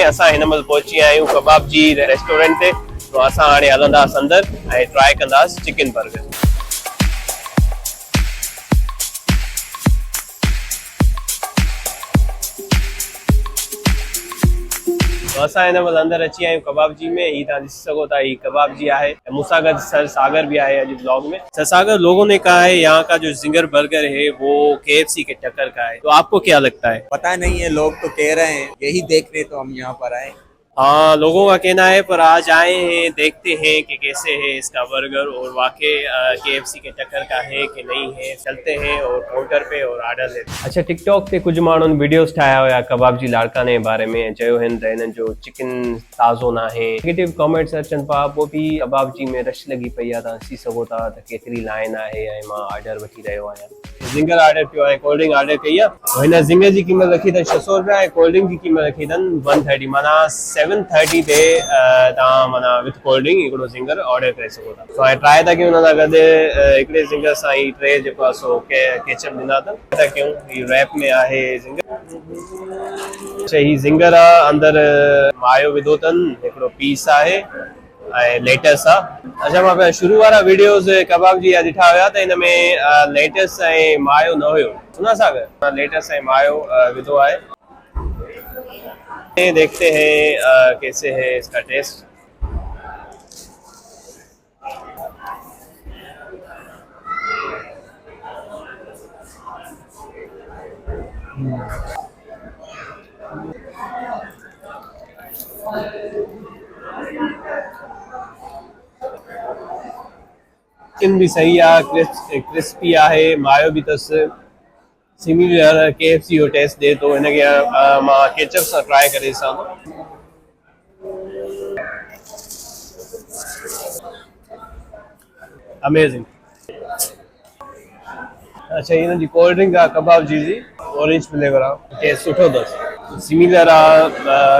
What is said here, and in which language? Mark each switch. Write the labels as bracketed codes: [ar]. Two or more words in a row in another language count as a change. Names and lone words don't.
[sd] असां हिन महिल पहुची विया आहियूं कबाब जी रेस्टोरेंट ते। तो असां हाणे हलंदासीं अंदरि ऐं ट्राई कंदासीं [en] chicken burger. [sd] तो असां हिन महिल अंदरि अची विया आहियूं कबाब जी में। ही तव्हां ॾिसी सघो था, ही कबाब जी आहे। मूंसां गॾु सर सागर भी आहे अॼु ब्लॉग में। [ur] سر ساگر، لوگوں نے کہا ہے یہاں کا جو زنگر برگر ہے وہ KFC کے ٹکر کا ہے، تو آپ کو کیا لگتا ہے? پتا نہیں ہے، لوگ تو کہہ رہے ہیں، یہی دیکھنے تو ہم یہاں پر آئے. ہاں، لوگوں کا کہنا ہے، پر آج آئے ہیں، دیکھتے ہیں کہ کیسے ہے اس کا برگر اور واقعی KFC کے ٹکر کا ہے کہ نہیں ہے. چلتے ہیں اور کاؤنٹر پہ اور آرڈر لیتے ہیں. [sd] अच्छा, टिकटॉक पे कुछ माण्हुनि वीडियोस ठाया हुआ कबाब जी लाड़काने जे बारे में, चयो हिन त हिननि जो चिकन ताज़ो न आहे। [en] negative comments [sd] अचनि पिया। पोइ बि कबाब जी में रश लॻी पई आहे। तव्हां ॾिसी सघो था त केतिरी लाइन आहे ऐं मां ऑर्डर वठी रहियो आहियां। जिंगर ऑर्डर कयो आहे, [en] cold drink order [sd] कई आहे। हिन जिंगर जी क़ीमत रखी अथनि 600 रुपया ऐं [en] cold drink [sd] जी क़ीमत रखी अथनि 130, माना 730 ते तव्हां माना [en] with cold drink [sd] हिकिड़ो जिंगर ऑर्डर करे सघो था। तो हाणे ट्राई था कयूं हुन सां गॾु हिकिड़े जिंगर सां ही टे जेको आहे सो केचप ॾिना अथनि। था कयूं, ही रैप में आहे जिंगर। अच्छा, ही जिंगर आहे, अंदरि मायो विधो अथनि, हिकिड़ो पीस आहे ऐं लेटस आहे। अच्छा, मां पहिरियों शुरू वारा वीडियोस कबाब जी ॾिठा हुया त हिन में लेटस ऐं मायो न हुयो। सुना सागर, लेटस ऐं मायो विधो आहे। [ur] دیکھتے ہیں کیسے ہے اس کا ٹیسٹ. چکن بھی صحیح ہے، کرسپی ہے، مایو بھی تس سمیلر KFC [sd] जो टेस्ट दे। तो इनके मां केचप से ट्राई करे ॾिसां थो। अमेजिंग। अच्छा, हिन जी [en] cold drink [sd] आहे कबाब जी [en] orange flavour [sd] आहे, टेस्ट सुठो अथसि, सिमिलर आहे।